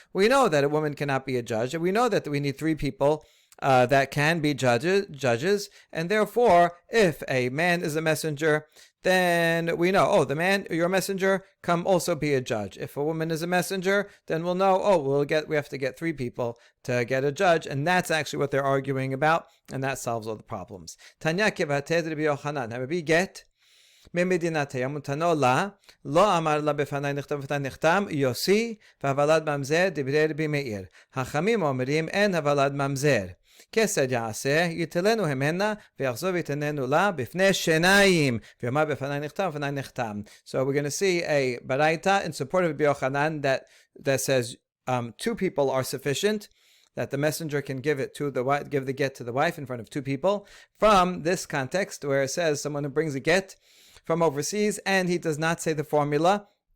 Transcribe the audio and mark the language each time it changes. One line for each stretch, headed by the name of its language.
English: We know that a woman cannot be a judge, and we know that we need 3 people that can be judges, and therefore, if a man is a messenger, then we know, oh, the man, you're a messenger, come also be a judge. If a woman is a messenger, then we'll know, oh, we have to get 3 people to get a judge, and that's actually what they're arguing about, and that solves all the problems.
Hebrew: Tanya kevated Rabbi Yochanan, Rabbi get ממדינתיה מותנו לה, לא אמר לה בפני נכתב ובפני נחתם, יוסי והוולד ממזר דברי רבי מאיר. חכמים אומרים אין הוולד ממזר. כסד יעשה, יתלנו המנה, ויחזור ויתננו לה בפני שניים, ויאמר בפני נכתב ובפני נחתם.
English: So we're going to see a baraita in support of Rabbi Yochanan that says 2 people are sufficient, that the messenger can give the get to the wife in front of 2 people, from this context where it says someone who brings a get from overseas and he does not say the formula.